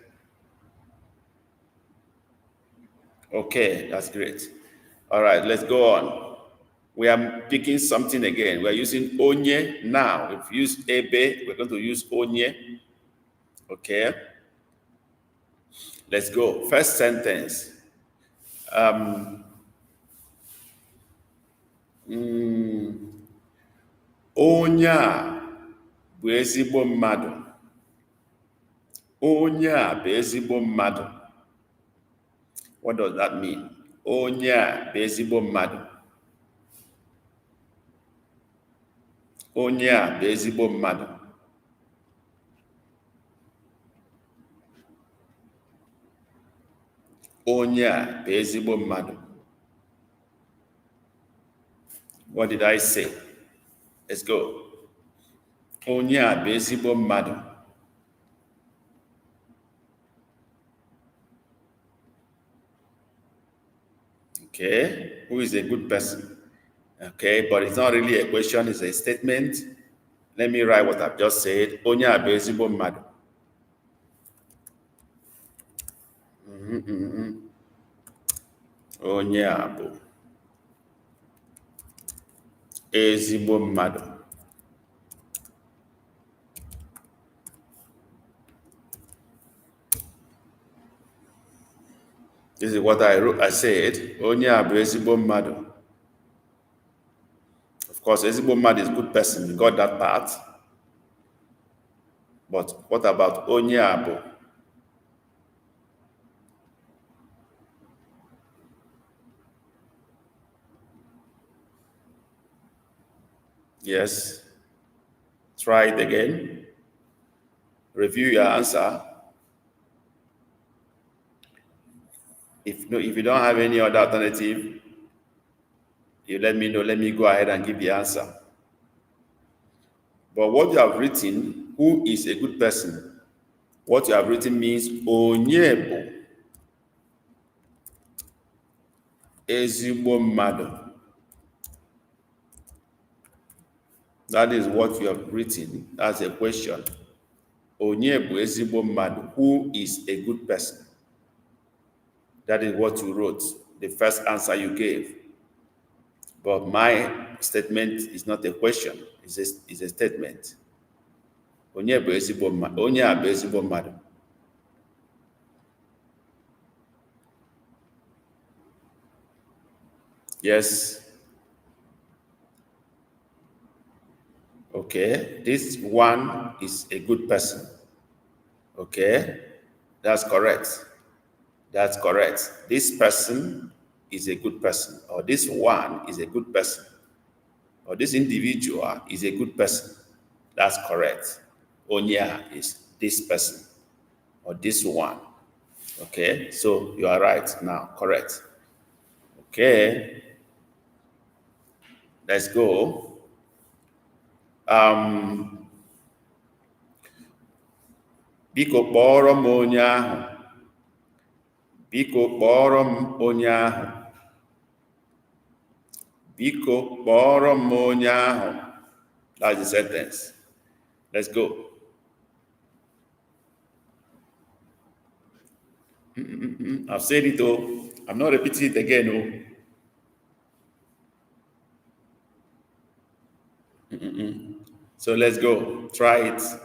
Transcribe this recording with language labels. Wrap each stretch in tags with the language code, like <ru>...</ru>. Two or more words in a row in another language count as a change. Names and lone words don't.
<en>Okay, that's great. All right, let's go on. We are picking something again. We are using onye now. If we use ebe, we're going to use onye. Okay. Let's go. First sentence.</en> <ig>Onye a bụ ezigbo mmadụ. Onye a bụ ezigbo mmadụ.</ig> <en>What does that mean?</en> <ig>Onye a bụ ezigbo mmadụ. Onye a bụ ezigbo mmadụ. Onye a bụ ezigbo mmadụ.</ig> <en>What did I say? Let's go.</en> <ig>Onye a bụ ezigbo mmadụ.</ig> <en>Okay, who is a good person? Okay, but it's not really a question, it's a statement. Let me write what I've just said.</en> <ig>Onye a bụ ezigbo mmadụ. Onye a bụ ezigbo mmadụ.</ig> <en>This is what I said.</en> <ig>Onye a bụ ezigbo mmadụ.</ig> <en>Of course,</en> <ig>ezigbo mmadụ</ig> <en>is a good person. You got that part. But what about</en> <ig>onye a bụ?</ig> <en>Yes. Try it again. Review your answer. If you don't have any other alternative, you let me know. Let me go ahead and give the answer. But what you have written, who is a good person? What you have written means</en> <ig>onye bụ ezigbo mmadụ.</ig> <en>That is what you have written. That's a question.</en> <ig>Onye bụ ezigbo mmadụ.</ig> <en>Who is a good person? That is what you wrote, the first answer you gave. But my statement is not a question, it's a statement.</en> <ig>Onye bụ ezigbo mmadụ. Onye a bụ ezigbo mmadụ.</ig> <en>Yes. Okay, this one is a good person. Okay, that's correct. That's correct. This person is a good person, or this one is a good person, or this individual is a good person. That's correct. Onya is this person, or this one. Okay, so you are right now, correct. Okay, let's go.</en> <ig>Biko kpọrọ m onye ahụ. Biko kpọrọ m onye ahụ. Biko kpọrọ m onye ahụ.</ig> <en>That's the sentence. Let's go. I've said it all. I'm not repeating it again. So let's go. Try it.</en>